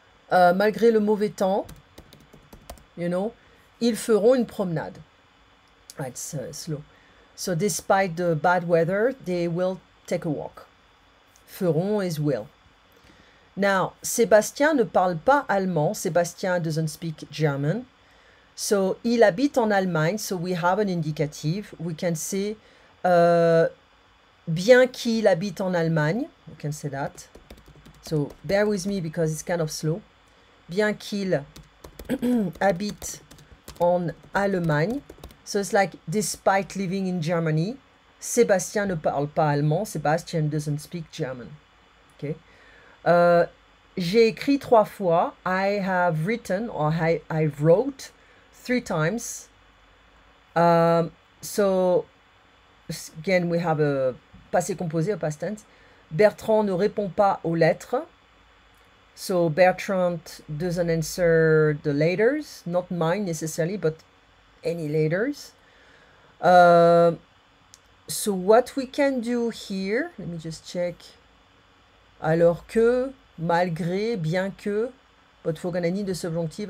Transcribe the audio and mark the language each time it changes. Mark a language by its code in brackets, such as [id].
[fr] Malgré le mauvais temps, [en] you know, [fr] ils feront une promenade. [en] It's slow. So, despite the bad weather, they will take a walk. Feront is will. [fr] Now, Sébastien ne parle pas allemand. [en] Sébastien doesn't speak German. [fr] So, il habite en Allemagne. [en] So, we have an indicative. We can say, [fr] bien qu'il habite en Allemagne. [en] We can say that. So, bear with me because it's kind of slow. [fr] Bien qu'il habite en Allemagne. [en] So it's like, despite living in Germany, [fr] Sébastien ne parle pas allemand. [en] Sebastian doesn't speak German. Okay. [fr] J'ai écrit 3 fois. [en] I have written, or I wrote 3 times. So, again, we have a passé composé, a past tense. [fr] Bertrand ne répond pas aux lettres. [en] So, Bertrand doesn't answer the letters. Not mine necessarily, but any letters. So what we can do here, let me just check. [fr] Alors que, malgré, bien que, [en] but we're gonna need the subjunctive.